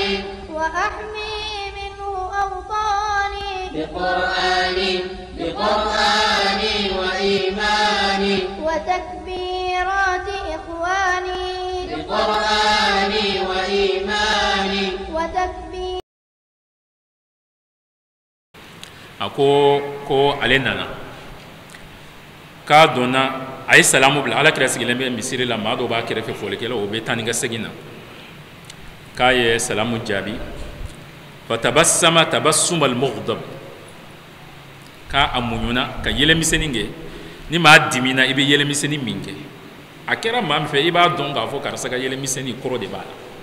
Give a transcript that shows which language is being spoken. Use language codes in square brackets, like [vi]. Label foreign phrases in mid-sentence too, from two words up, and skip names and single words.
[ar] وأحمي منه أوطاني بقرآني بقرآني وإيماني وتكبيرات إخواني بقرآني وإيماني وتكبير [bm] ko ale nana k'a donna a ye salamu bila ala kira sigilen bɛ misiri la maa dɔw b'a kɛrɛfɛ folikɛla o bɛ taa ni ka segin na k'a ye salamu jaabi [ar] فتبسم تبسم المغضب [bm] k'a muɲuna ka yɛlɛmisɛnnin kɛ ni maa dimina i bɛ yɛlɛmisɛnnin min kɛ a kɛra maa min fɛ i b'a dɔn k'a fɔ karisa ka yɛlɛmisɛnnin kɔrɔ de b'a la